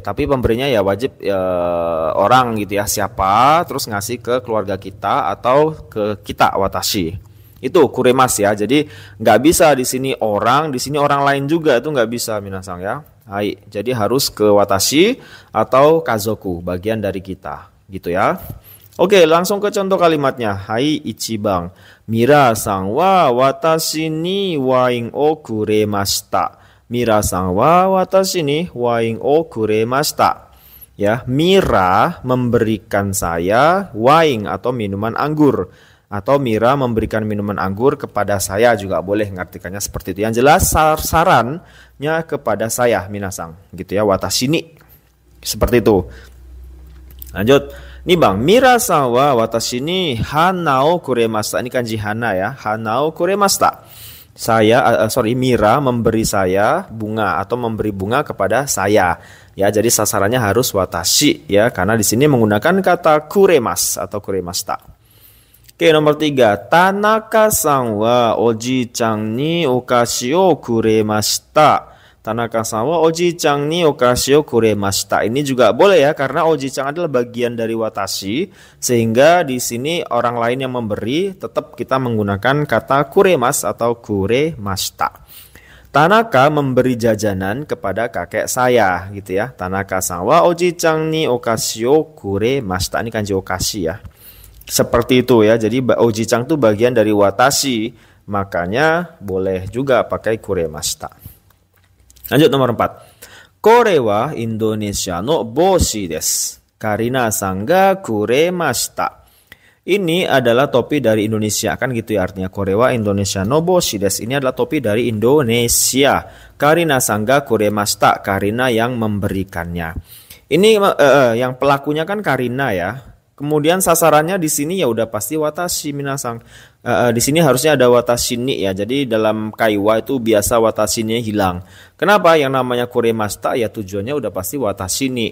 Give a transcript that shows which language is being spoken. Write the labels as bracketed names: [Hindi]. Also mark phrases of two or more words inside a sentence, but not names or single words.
[Indonesian] Tapi pemberinya ya wajib orang gitu ya, siapa, terus ngasih ke keluarga kita atau ke kita watashi. Itu kuremas ya. Jadi nggak bisa di sini orang, di sini orang lain juga itu nggak bisa minasang ya. Hai, jadi harus ke watashi atau kazoku, bagian dari kita, gitu ya. Oke, langsung ke contoh kalimatnya. Hai, [Japanese] 一番。ミラさんは私にワインをくれました. ミラさんは私にワインをくれました. [Indonesian] Ya, Mira memberikan saya wain atau minuman anggur. Atau Mira memberikan minuman anggur kepada saya juga boleh mengartikannya seperti itu. Yang jelas sarannya kepada saya minasang gitu ya, [Japanese] 私に. [Indonesian] Seperti itu. Lanjut. [Japanese] 二番、ミラさんは私に花をくれました. [Indonesian] Ini kanji hana ya, [Japanese] 花をくれました. [Indonesian] Mira memberi saya bunga atau memberi bunga kepada saya. Ya, jadi sasarannya harus watashi ya, karena di sini menggunakan kata kuremas atau kuremashita. Oke, nomor 3. [Japanese] 田中さんはおじちゃんにお菓子をくれました. 田中さんはおじちゃんにお菓子をくれました. [Indonesian] Ini juga boleh ya, karena oji-chan adalah bagian dari watashi, sehingga di sini orang lain yang memberi tetap kita menggunakan kata kuremas atau kuremashita. Tanaka memberi jajanan kepada kakek saya gitu ya. [Japanese] 田中さんはおじちゃんにお菓子をくれました. [Indonesian] Ini kanji okashi ya. Seperti itu ya. Jadi oji-chan itu bagian dari watashi, makanya boleh juga pakai kuremashita. Lanjut nomor 4. [Japanese] これはインドネシアの帽子です. カリナさんがくれました. [Indonesian] Ini adalah topi dari Indonesia kan gitu ya artinya. [Japanese] これはインドネシアの帽子です. [Indonesian] Ini adalah topi dari Indonesia. [Japanese] カリナさんがくれました. [Indonesian] Karina yang memberikannya. Ini yang pelakunya kan Karina ya. Kemudian sasarannya di sini ya udah pasti [Japanese] 私皆さん. [Indonesian] Di sini harusnya ada [Japanese] 私に [Indonesian] ya. Jadi dalam kaiwa itu biasa [Japanese] 私に [Indonesian] hilang. Kenapa? Yang namanya kuremashita ya tujuannya udah pasti [Japanese] 私に.